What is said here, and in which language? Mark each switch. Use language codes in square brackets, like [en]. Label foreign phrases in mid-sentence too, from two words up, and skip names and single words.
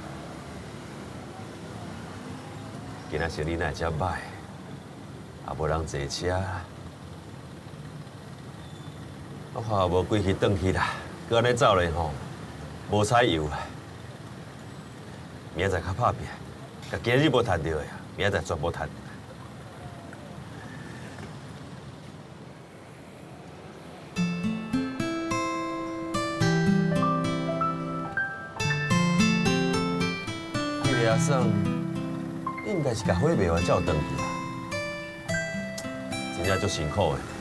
[nan] 今仔生意哪会遮歹，也无人坐车。我看无几去转去啦，搁安尼走咧吼。无彩油啊！明仔载较拍拼，甲今日无赚到的啊，明仔载全部赚。迄个阿嫂，你应该是甲花卖完才有转去啊，真正足辛苦的。